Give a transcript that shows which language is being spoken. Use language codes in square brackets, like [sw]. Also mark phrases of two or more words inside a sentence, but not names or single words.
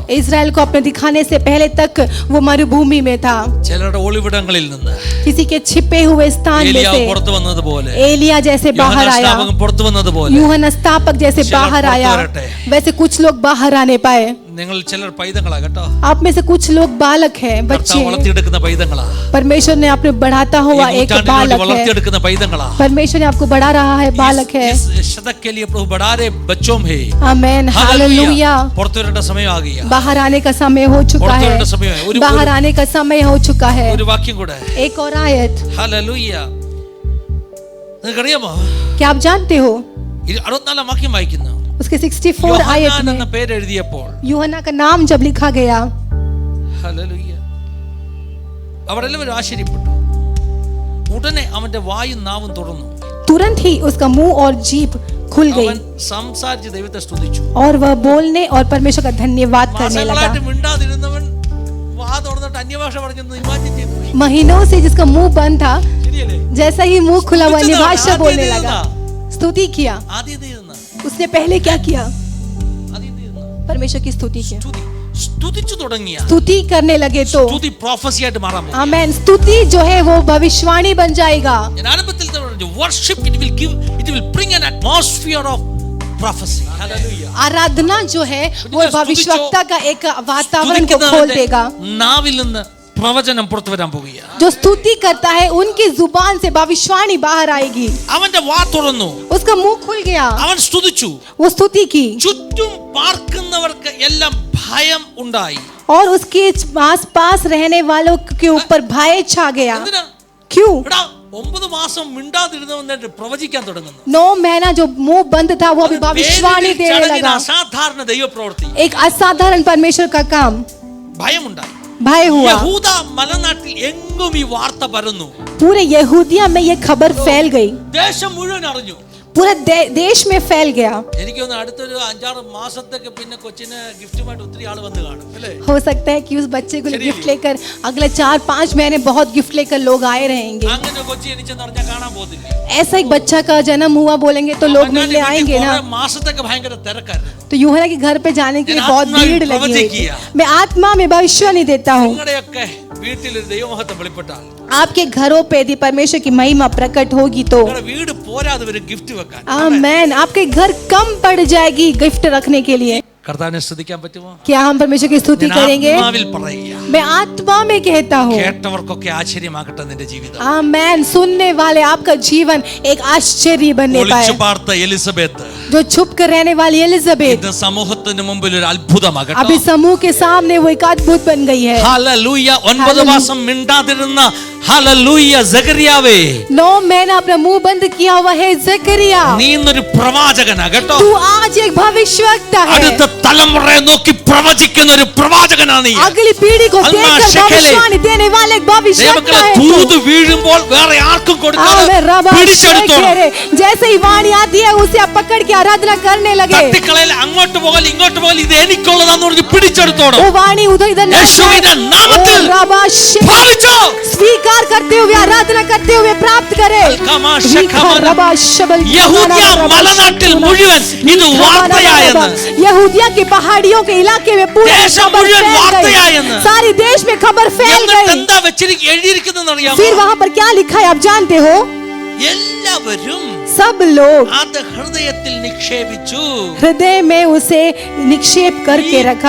[hi] इस्राएल को अपने दिखाने से पहले तक वो मरुभूमि में था। [ml] ചിലരുടെ ഒളിവിടങ്ങളിൽ നിന്ന് [hi] किसी के छिपे हुए स्थान में [ml] ഏലിയാവ് [hi] से [ml] പുറത്തു വന്നതുപോലെ [hi] एलिया जैसे बाहर आया, [ml] യോഹന്നാൻ പുറത്തു വന്നതുപോലെ [hi] यूहन्ना स्नापक जैसे [ml] ചിലർ [hi] बाहर आया, [ml] പുറത്തു വരട്ടെ. [hi] वैसे कुछ लोग बाहर आने पाए। [ml] നിങ്ങൾ ചിലർ പൈതങ്ങളാ കേട്ടോ. [hi] आप में से कुछ लोग बालक हैं, बच्चे [ml] കർത്താവ് വളർത്തിയെടുക്കുന്ന പൈതങ്ങളാ. [hi] परमेश्वर ने आपने बढ़ाता हुआ [ml] ഈ [hi] एक [ml] നൂറ്റാണ്ടിന് വേണ്ടി [hi] बालक है। [ml] വളർത്തിയെടുക്കുന്ന പൈതങ്ങളാ. [hi] परमेश्वर ने आपको बढ़ा रहा है, बालक है। इस शतक के लिए प्रभु बढ़ा रहे बच्चों में आमेन हालेलुया। [ml] പുറത്തു വരേണ്ട സമയം ആ गया. [hi] बाहर आने का समय हो चुका [ml] പുറത്തു [hi] है, [ml] വരേണ്ട സമയമായി. ഒരു [hi] बाहर आने का समय हो चुका है। [ml] ഒരു വാക്യം കൂടെ. [hi] एक और आयत, [ml] ഹല്ലേലൂയ. നിങ്ങൾക്കറിയാമോ [hi] क्या आप जानते हो [ml] 64 വാക്യം വായിക്കുന്നു. [hi] उसके 64 आयत [ml] യോഹന്നാൻ എന്ന [hi] में [ml] പേര് എഴുതിയപ്പോൾ [hi] यूहन्ना का नाम जब लिखा गया, [ml] ഹല്ലേലൂയ, അവരെല്ലാവരും ആശ്ചര്യപ്പെട്ടു. ഉടനെ അവന്റെ വായും നാവും തുറന്നു. [hi] तुरंत ही उसका मुंह और जीभ खुल गई [ml] അവൻ സംസാരിച്ച് ദൈവത്തെ സ്തുതിച്ചു. [hi] और वह बोलने और परमेश्वर का धन्यवाद करने लगा। [ml] മാസങ്ങളായിട്ട് മിണ്ടാതിരുന്നവൻ വാ തുറന്നിട്ട് അന്യഭാഷ പറഞ്ഞെന്ന് ഇമാജിൻ ചെയ്തു. [hi] महीनों से जिसका मुंह बंद था, [ml] ശരിയല്ലേ? [hi] जैसा ही मुंह खुला हुआ अन्य भाषा [ml] ആദ്യം [hi] बोलने [ml] ഇത് [hi] लगा, [ml] ഇരുന്നാ. [hi] स्तुति किया। [ml] ആദ്യം ഇത് ഇരുന്നാ. [hi] उसने पहले क्या किया? [ml] ആദ്യം ഇത് ഇരുന്നാ. [hi] परमेश्वर की स्तुति की। [ml] സ്തുതിച്ചു തുടങ്ങിയ [hi] स्तुति करने लगे तो [ml] സ്തുതി പ്രോഫസിയായിട്ട് മാറാൻ പോകും. [hi] आमेन, स्तुति जो है वो भविष्यवाणी बन जाएगा। [ml] ഞാൻ ആരംഭത്തിൽ തന്നെ പറഞ്ഞു, [en] worship it will bring an atmosphere of prophecy. Hallelujah. [hi] आराधना जो है वो स्तुति भविष्यवक्ता का एक वातावरण को खोल देगा। [ml] നാവിൽ നിന്ന് പ്രവചനം പുറത്തു വരാൻ പോകുകയാണ്. [hi] जो स्तुति करता है उनकी जुबान से भविष्यवाणी बाहर आएगी। [ml] അവന്റെ വാ തുറന്നു, [hi] उसका मुंह खुल गया, [ml] അവൻ സ്തുതിച്ചു. [hi] वो स्तुति की [ml] ചുറ്റും പാർക്കുന്നവർക്ക് എല്ലാം ഭയം ഉണ്ടായി. [hi] और उसके आस पास रहने वालों के ऊपर भय छा गया। [ml] എന്തിനാ? [hi] क्यों? [ml] എടാ 9 മാസം മിണ്ടാതിരുന്നവൻ പ്രവചിക്കാൻ തുടങ്ങുന്നു. [hi] 9 महीना जो मुंह बंद था वो अभी भविष्यवाणी देने लगा। [ml] അസാധാരണ ദൈവപ്രവൃത്തി. [hi] एक असाधारण परमेश्वर का काम, [ml] ഭയമുണ്ടായി. [hi] भय हुआ। [ml] യഹൂദ മലനാട്ടിൽ എങ്ങും ഈ വാർത്ത പരന്നു. [hi] पूरे यहूदिया में ये खबर फैल गई, [ml] ദേശം മുഴുവൻ അറിഞ്ഞു. [hi] पूरे देश में फैल गया। [ml] എനിക്ക് തോന്നുന്നു അടുത്തൊരു 5-6 മാസത്തേക്ക് പിന്നെ കൊച്ചിന് ഗിഫ്റ്റുമായിട്ട് ഒത്തിരി ആൾ വന്ന് കാണും അല്ലേ? [hi] हो सकता है कि उस बच्चे को गिफ्ट लेकर अगले 4-5 महीने बहुत गिफ्ट लेकर लोग आए रहेंगे। [ml] അങ്ങനെ കൊച്ചി എനിച്ചെന്ന് പറഞ്ഞാൽ കാണാൻ പോകുന്നില്ല. [hi] ऐसा एक बच्चा का जन्म हुआ बोलेंगे तो लोग मिलने आएंगे ना। [ml] മാസത്തേക്ക് ഭയങ്കര തിരക്കായിരുന്നു. [hi] तो यूहन्ना के घर पे जाने के लिए बहुत भीड़ लगी हुई थी। मैं आत्मा में भविष्यवाणी देता हूँ, [ml] നിങ്ങളുടെയൊക്കെ വീട്ടിൽ ഒരു ദൈവമഹത്വം വെളിപ്പെട്ടാൽ, [hi] आपके घरों पे यदि परमेश्वर की महिमा प्रकट होगी तो [ml] നിങ്ങളുടെ വീട് പോരാതെ ഒരു ഗിഫ്റ്റ് വെക്കാൻ. [hi] आमेन, आपके घर कम पड़ जाएगी गिफ्ट रखने के लिए। [ml] കർത്താവിനെ സ്തുതിക്കാൻ പറ്റുമോ? [hi] क्या हम परमेश्वर की स्तुति [ml] ഞാൻ [hi] करेंगे? [ml] ആത്മാവിൽ പറയുക. [hi] मैं आत्मा में कहता हूँ, [ml] കേട്ടവർക്കൊക്കെ ആശ്ചര്യമാകട്ടെ നിന്റെ ജീവിതം. [hi] आमेन, सुनने वाले आपका जीवन एक आश्चर्य बनने [ml] ഒളിച്ചു [hi] पाए। [ml] പാർത്ത എലിസബത്ത് [hi] जो छुप कर रहने वाली एलिजाबेथ [ml] ഇന്ന് സമൂഹത്തിന് മുമ്പിൽ ഒരു അത്ഭുതമാകട്ടെ. [hi] अभी समूह के सामने वो एक अद्भुत बन गई है। [ml] ഹല്ലേലൂയ. 9 മാസം മിണ്ടാതിരുന്ന ഹല്ലേലൂയ സക്കറിയാവേ, [hi] 9 महीना अपना मुंह बंद किया हुआ है जकरिया, [ml] നീ ഇന്നൊരു പ്രവാചകനാ കേട്ടോ. [hi] तू आज एक भविष्यवक्ता है। [ml] അടുത്ത തലമുറയെ നോക്കി പ്രവചിക്കുന്ന ഒരു പ്രവാചകനാണ് നീ. [hi] अगली पीढ़ी को अल्लाह देखकर शकेले। भविष्यवाणी देने वाले एक भविष्यवक्ता [ml] ദൈവമക്കളെ, [hi] है तू। [ml] ദൂത് വീഴുമ്പോൾ വേറെ ആർക്കും കൊടുക്കാതെ आमेन, रबा പിടിച്ചെടുത്തോണം. शेखेरे। [hi] जैसे ही वाणी आती है उसे आप पकड़ के आराधना करने लगे। [ml] തട്ടിക്കളയിൽ അങ്ങോട്ട് പോകൽ ഇങ്ങോട്ട് പോകൽ ഇത് എനിക്കുള്ളതാന്ന് പറഞ്ഞ് പിടിച്ചെടുത്തോണം. [hi] वो वाणी उधर इधर नहीं [ml] യേശുവിന്റെ നാമത്തിൽ ओ रबा शे- പാലിച്ചോ. [hi] स्वीकार करते हुए आराधना करते हुए प्राप्त करे। അൽക്കമാ विखा ശഖമന. रबा शबल [ml] യഹൂദ്യ മലനാട്ടിൽ മുഴുവൻ ഇത് വാർത്തയായെന്ന്, [hi] यहूदिया के पहाड़ियों के इलाके में पूरे [ml] ദേശം [hi] खबर [ml] മുഴുവൻ [hi] फैल [ml] വാർത്തയായെന്ന്. [hi] गई। सारी देश में खबर फैल [ml] എന്നിട്ട് [hi] गई। [ml] എന്താ എഴുതിയിരിക്കുന്നതെന്ന് അറിയാമോ? [hi] फिर वहां पर क्या लिखा है आप जानते हो? [ml] എല്ലാവരും [hi] सब लोग [ml] അത് ഹൃദയത്തിൽ നിക്ഷേപിച്ചു. [hi] हृदय में उसे निक्षेप करके रखा.